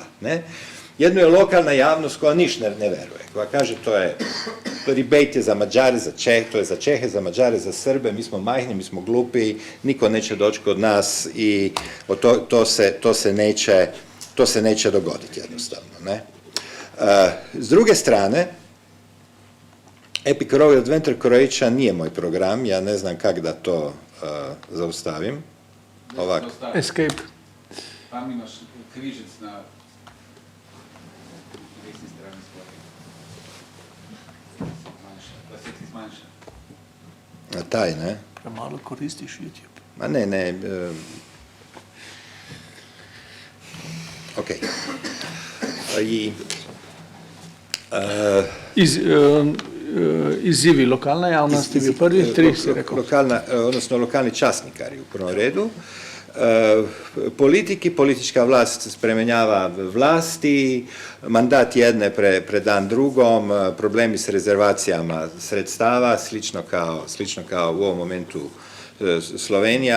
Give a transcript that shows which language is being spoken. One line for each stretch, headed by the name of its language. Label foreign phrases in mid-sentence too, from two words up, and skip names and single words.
Croatian: Jedno je lokalna javnost koja ništa ne veruje, koja kaže rebate je za Mađare, za Čehe, to je za Čehe, za Mađare, za Srbe, mi smo majhni, mi smo glupi, niko neće doći kod nas i to se neće dogoditi jednostavno. S druge strane, Epic Royal Adventure Croatia nije moj program, ja ne znam kako da to zaustavim. Ovako. Escape.
Slovenian: Tam imaš križec na desni strani svoje. Da se ti zmanjša. Na taj, ne? Premalo koristiš YouTube.
Croatian: Ma ne. Ok.
Slovenian: Izzivi lokalne javnosti bi prvi, tri si rekao.
Croatian: Lokalni časnikari u prvom redu. Politička vlast spremenjava vlasti, mandat jedne predan drugom, problemi s rezervacijama sredstava, slično kao u ovom momentu Slovenija.